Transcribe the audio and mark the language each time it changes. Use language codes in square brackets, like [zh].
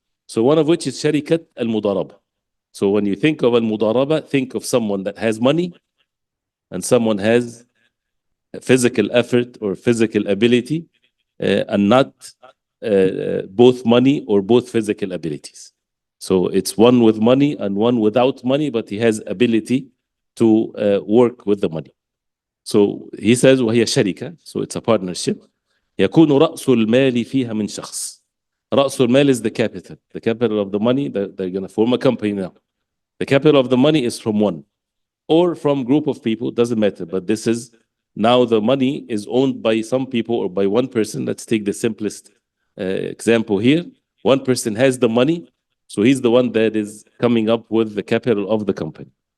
[en] So one of which is sharikat al-mudaraba. So when you think of al-mudaraba, think of someone that has money and someone has physical effort or physical ability, and not both money or both physical abilities. So it's one with money and one without money, but he has ability to work with the money. So he says [ar] وهي شركة, [en] so it's a partnership. [ar] يكون رأس المال فيها من شخص. رأس المال [en] is the capital. The capital of the money, they're going to form a company now. The capital of the money is from one or from group of people, doesn't matter. But this is now the money is owned by some people or by one person. Let's take the simplest example here. One person has the money, so he's the one that is coming up with the capital of the company.